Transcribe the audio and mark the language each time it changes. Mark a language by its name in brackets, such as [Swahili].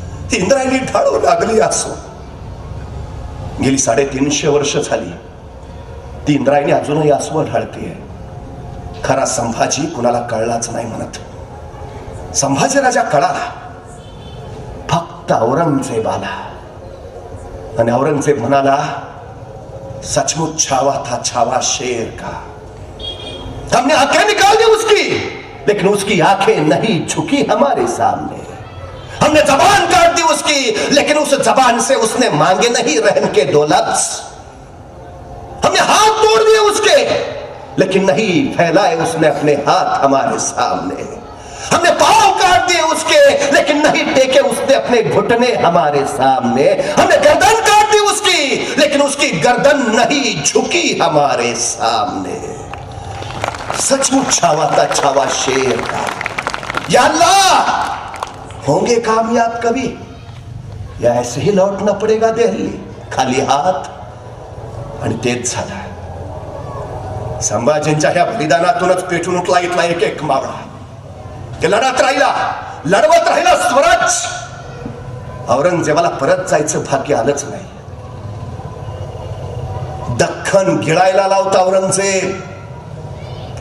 [Marathi] ती इंद्रायणी ढाळू लागली असो. गेली 350 वर्ष झाली ती इंद्रायणी अजूनही आसवं ढाळते. खरा संभाजी कुणाला कळलाच नाही म्हणत. संभाजी राजा कळाला फक्त औरंगजेबाला. आणि औरंगजेब म्हणाला, [Hindi] सचमुच छावा था छावा शेर का. हमने आंखें निकाल दी उसकी, लेकिन उसकी आंखें नहीं झुकी हमारे सामने. हमने जबान काट दी उसकी, लेकिन उस जबान से उसने मांगे नहीं रहम के 2 लफ्ज. हमने हाथ तोड़ दिए उसके, लेकिन नहीं फैलाए उसने अपने हाथ हमारे सामने. हमने पांव काट दिए उसके, लेकिन नहीं टेके उसने अपने घुटने हमारे सामने. हमने गर्दन काट दी उसकी, लेकिन उसकी गर्दन नहीं झुकी हमारे सामने. सचमुच छावा था छावा शेर का. या अल्लाह, होंगे कामयाब कभी या ऐसे ही लौटना पड़ेगा दिल्ली खाली हात. [Marathi] आणि तेच झालं. संभाजींच्या ह्या बलिदानातूनच पेटून उठला इथला एक एक मावळा. ते लढत राहिला, लढवत राहिला स्वराज. औरंगजेबाला परत जायचं भाग्य आलंच नाही. दख्खन गिळायला लावता औरंगजेब.